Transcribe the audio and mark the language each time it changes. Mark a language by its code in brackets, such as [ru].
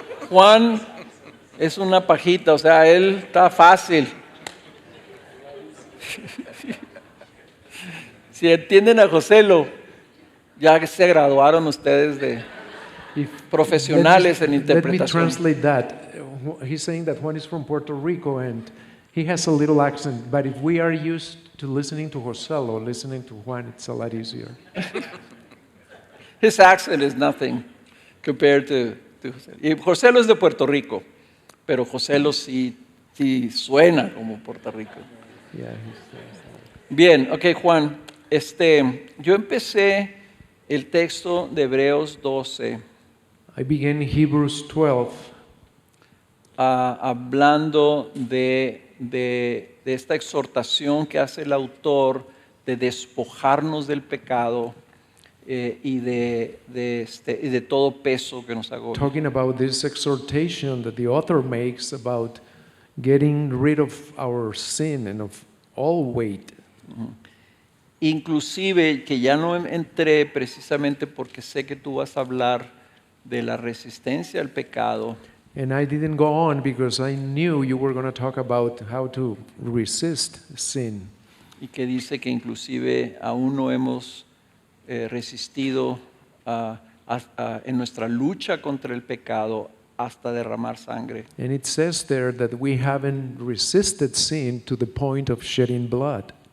[es] Juan es una pajita, o sea, él está fácil. Si entienden a Joselo, ya se graduaron ustedes de profesionales en interpretación. [en] Let me translate that. He's saying that Juan is from Puerto Rico and he has a little accent, but if we are used to listening to Joselo, listening to Juan, it's a lot easier. His accent is nothing compared to Joselo. [es] Y Joselo es de Puerto Rico, pero Joselo sí suena como Puerto Rico. [en] Yeah, [es] Bien, ok, Juan. Yo empecé el texto de Hebreos 12 [en] I began Hebrews 12 [es] hablando de esta exhortación que hace el autor de despojarnos del pecado y de todo peso que nos agobia. [en] talking about this exhortation that the author makes about getting rid of our sin and of all weight. [es] Inclusive que ya no entré precisamente porque sé que tú vas a hablar de la resistencia al pecado. [en] And I didn't go on because I knew you were going to talk about how to resist sin. [es] Y que dice que inclusive aún no hemos resistido en nuestra lucha contra el pecado hasta derramar sangre. [en] And it says there that we haven't resisted sin to the point of shedding blood.